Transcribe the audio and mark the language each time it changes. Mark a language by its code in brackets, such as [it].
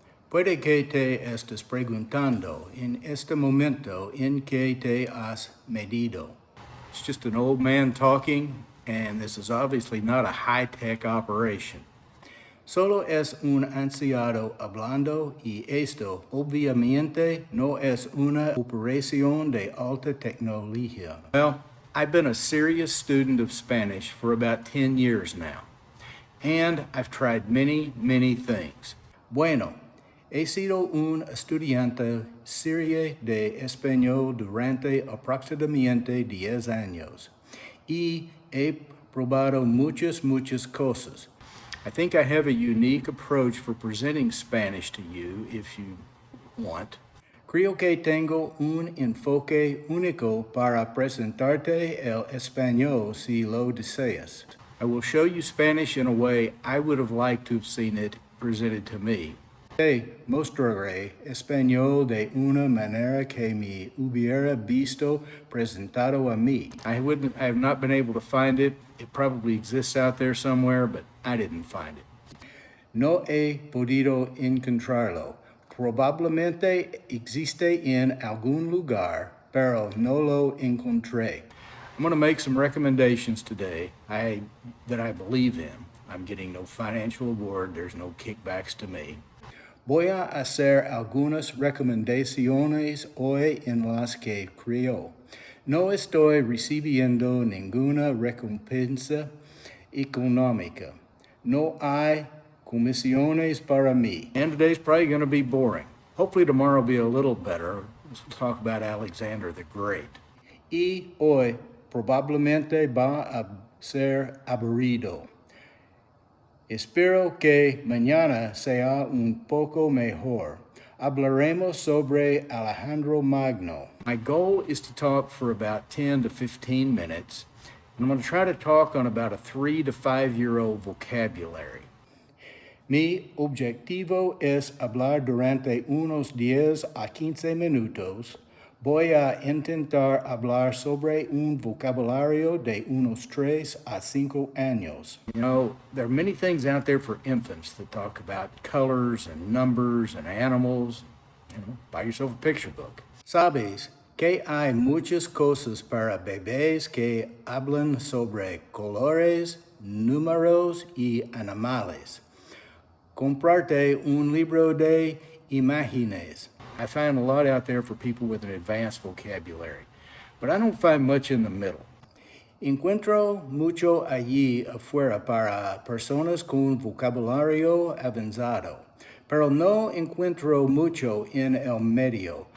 [es] Puede que te estés preguntando en este momento en que te has medido. [en] It's just an old man talking, and this is obviously not a high-tech operation. [es] Solo es un anciano hablando y esto obviamente no es una operación de alta tecnología. [en] Well, I've been a serious student of Spanish for about 10 years now, and I've tried many things. [es] Bueno, he sido un estudiante serio de español durante aproximadamente 10 años y he probado muchas cosas. [en] I think I have a unique approach for presenting Spanish to you if you want. [es] Creo que tengo un enfoque único para presentarte el español si lo deseas. [en] I will show you Spanish in a way I would have liked to have seen it presented to me. [es] Te mostraré español de una manera que me hubiera visto presentado a mí. [en] I have not been able to find it. It probably exists out there somewhere, but I didn't find it. [es] No he podido encontrarlo. Probablemente existe en algún lugar, pero no lo encontré. [en] I'm going to make some recommendations today that I believe in. I'm getting no financial award. There's no kickbacks to me. [es] Voy a hacer algunas recomendaciones hoy en las que creo. No estoy recibiendo ninguna recompensa económica. No hay comisiones para mí. [en] And today's probably going to be boring. Hopefully tomorrow will be a little better. Let's talk about Alexander the Great. [es] Y hoy probablemente va a ser aburrido. Espero que mañana sea un poco mejor. Hablaremos sobre Alejandro Magno. [en] My goal is to talk for about 10 to 15 minutes, and I'm going to try to talk on about a 3 to 5-year-old vocabulary. [es] Mi objetivo es hablar durante unos 10 a 15 minutos. Voy a intentar hablar sobre un vocabulario de unos 3 a 5 años. [en] You know, there are many things out there for infants that talk about colors and numbers and animals. You know, buy yourself a picture book. [es] Sabes que hay muchas cosas para bebés que hablan sobre colores, números y animales. Comprarte un libro de imágenes. [en] I find a lot out there for people with an advanced vocabulary, but I don't find much in the middle. [es] Encuentro mucho allí afuera para personas con vocabulario avanzado, pero no encuentro mucho en el medio.